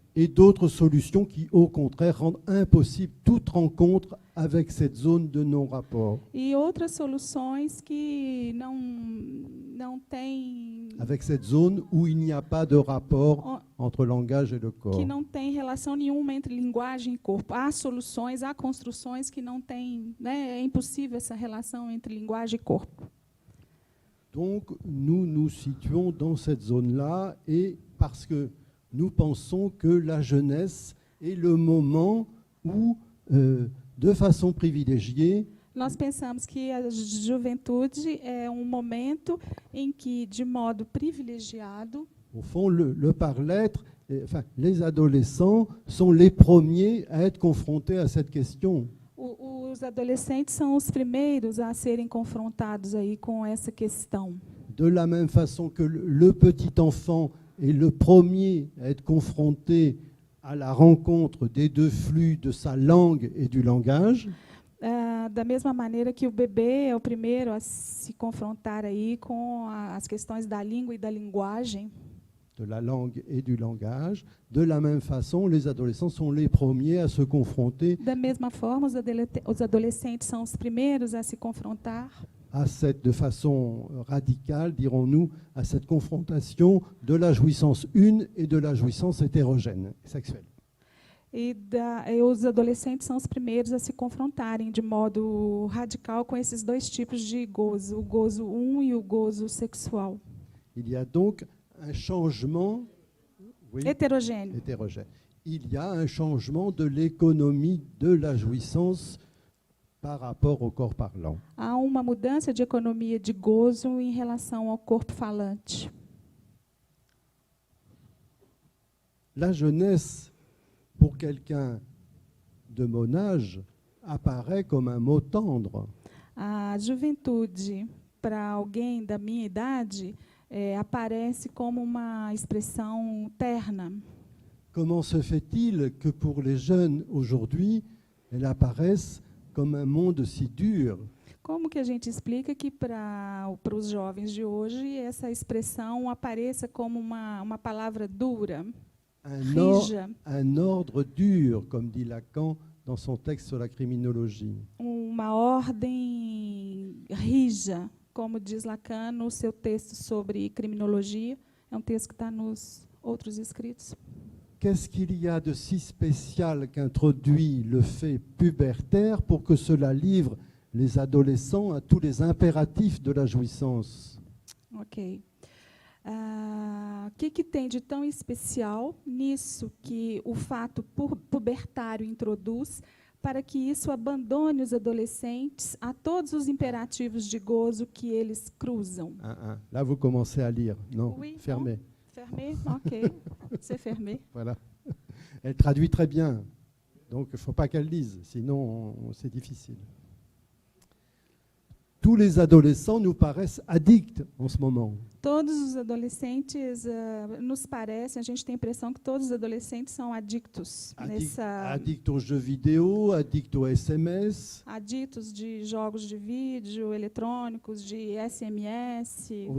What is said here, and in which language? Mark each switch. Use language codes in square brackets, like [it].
[fr] et d'autres solutions qui, au contraire, rendent impossible toute rencontre avec cette zone de non-rapport, [pt] E outras soluções que não têm [fr] avec cette zone où il n'y a pas de rapport entre langage et le corps. [pt] que não tem relação nenhuma entre linguagem e corpo. Há soluções, há construções que não têm, né, é impossível essa relação entre linguagem e corpo. [fr] Donc, nous nous situons dans cette zone-là, et parce que nous pensons que la jeunesse est le moment où, de façon privilégiée, [pt] Nós pensamos que a juventude é um momento em que, de modo privilegiado, [fr] au fond, le par-l'être, enfin, les adolescents sont les premiers à être confrontés à cette question. [pt] os adolescentes são os primeiros a serem confrontados aí com essa questão. [fr] De la même façon que le petit enfant est le premier à être confronté à la rencontre des deux flux de sa langue et du langage, [pt] Da mesma maneira que o bebê é o primeiro a se confrontar aí com as questões da língua e da linguagem, [fr] de la langue et du langage, de la même façon, les adolescents sont les premiers à se confronter [pt] da mesma forma, os adolescentes são os primeiros a se confrontar [fr] à cette, de façon radicale, dirons-nous, à cette confrontation de la jouissance une et de la jouissance hétérogène, sexuelle. [pt] e os adolescentes são os primeiros a se confrontarem de modo radical com esses dois tipos de gozo, o gozo e o gozo sexual. [fr] Il y a donc un changement [pt] Heterogêneo. [fr] hétérogène. Il y a un changement de l'économie de la jouissance par rapport au corps parlant. [pt] Há uma mudança de economia de gozo em relação ao corpo falante. [fr] La jeunesse, pour quelqu'un de mon âge, apparaît comme un mot tendre. [pt] A juventude, para alguém da minha idade, aparece como uma expressão terna. [fr] Comment se fait-il que pour les jeunes aujourd'hui, elle apparaisse comme un monde si dur? [pt] Como que a gente explica que para os jovens de hoje essa expressão apareça como uma palavra dura, rija, [fr] Un ordre dur, comme dit Lacan dans son texte sur la criminologie. [pt] uma ordem rija, como diz Lacan no seu texto sobre criminologia? É um texto que está nos outros escritos. [fr] Qu'est-ce qu'il y a de si spécial qu'introduit le fait pubertaire pour que cela livre les adolescents à tous les impératifs de la jouissance? Ok. [pt] O que tem de tão especial nisso que o fato pubertário introduz para que isso abandone os adolescentes a todos os imperativos de gozo que eles cruzam? [fr] Là, vous commencez à lire. Non, Oui, fermez. Fermé? Ok. C'est fermé. Voilà. Elle traduit très bien. Donc, il ne faut pas qu'elle lise, sinon c'est difficile. Tous les adolescents nous paraissent addicts en ce moment. [pt] Todos os adolescentes, nos parece, a gente tem a impressão que todos os adolescentes são adictos [fr] Addicts aux jeux vidéo, addicts aux SMS, [pt] aditos de jogos de vídeo, eletrônicos, de SMS,